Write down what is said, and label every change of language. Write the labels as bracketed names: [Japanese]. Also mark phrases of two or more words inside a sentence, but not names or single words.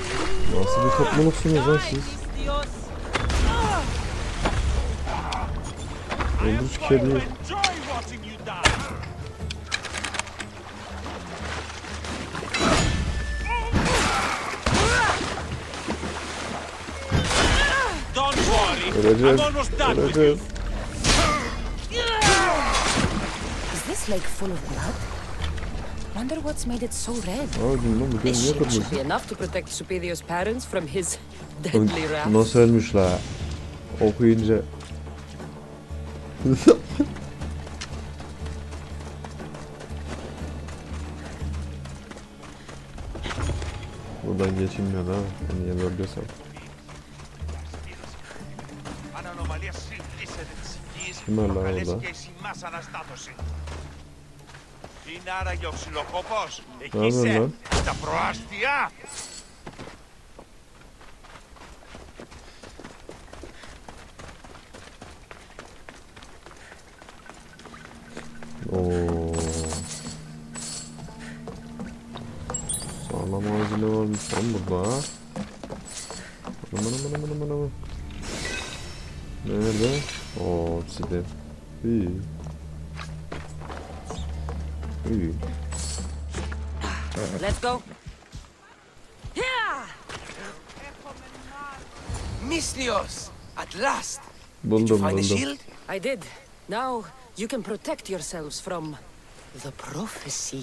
[Turkish] Nasıl bir topluluksunuz lan siz? Öldür şu kediyi. Öleceğiz. Öleceğiz. [English] Is this lake full of blood? Wonder what's made it so red. This shit should be enough to protect Superior's parents from his deadly wrath. [Turkish] Nasıl ölmüş la? Okuyunca. Buradan geçilmiyor da. Niye bölgesem. Kim var lan orada? [Greek] Είναι άραγε ο ξυλοκόπος. Εκεί Ναι, είσαι. ναι. Τα προάστια. Oo. [Turkish] Sağlam ağacı varmış lan burada. Aman. Nerede? Oo, obsidian. İyi. İyi. [English] Let's go. Misthios, at last. [Turkish] Buldum. [English] I did. Now you can protect yourselves from the prophecy.